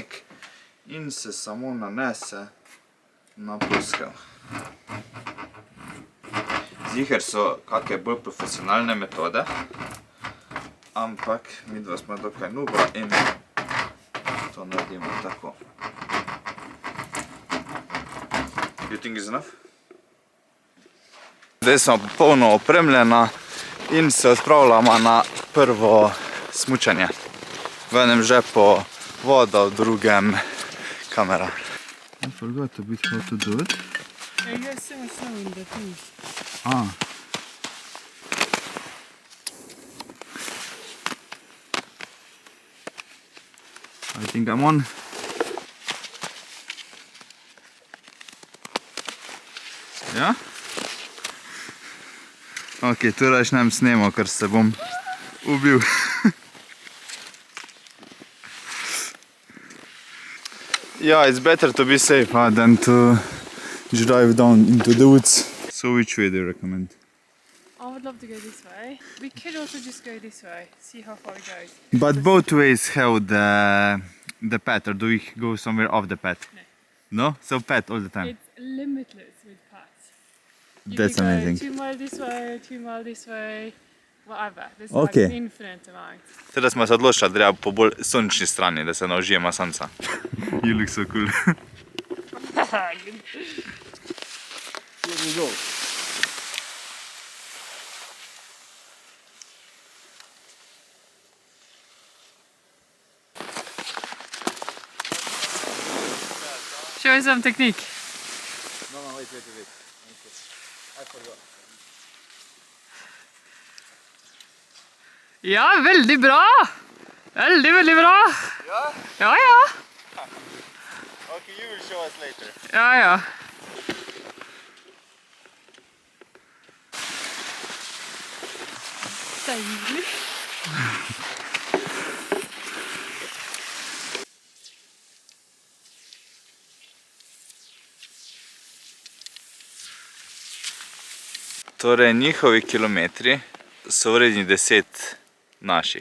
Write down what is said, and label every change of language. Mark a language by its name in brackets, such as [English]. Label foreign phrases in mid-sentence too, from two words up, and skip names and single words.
[Slovenian] In se samo nanese na ploskev. Ziher so kakšne bolj profesionalne metode, ampak midva smo dokaj nuba in to naredimo tako. [English] You think is enough? [Slovenian] Zdaj smo popolno opremljena in se odpravljamo na prvo smučanje. V enem žepu voda, v drugem kamera. [English] I forgot a bit how to do it. You have so much snow in the thing. I think I'm on. [Slovenian] Ja? Ok, tu račnem snemo, ker se bom ubil. [English] Yeah, it's better to be safe than to drive down into the woods. So which way do you recommend? I would love to go this way. We could also just go this way, see how far it goes. But both ways have the path, or do we go somewhere off the path? No. No? So path all the time? It's limitless with paths. You That's could amazing. go 2 miles this way, 2 miles this way, whatever. There's Okay. like an infinite amount. [Slovenian] Teda smo se odločili, da treba po bolj sončni strani, da se ne užijemo sonca. [English] You look so cool. Good. Here we go. Show us some technique. No, wait. I forgot. [Norwegian] Ja, veldig bra! Veldig bra! [English] Yeah? [Norwegian] Ja. [English] Okay, you will show us later. [Norwegian] Ja. Deilig. [Slovenian] Torej, njihovi kilometri so vredni 10 naših.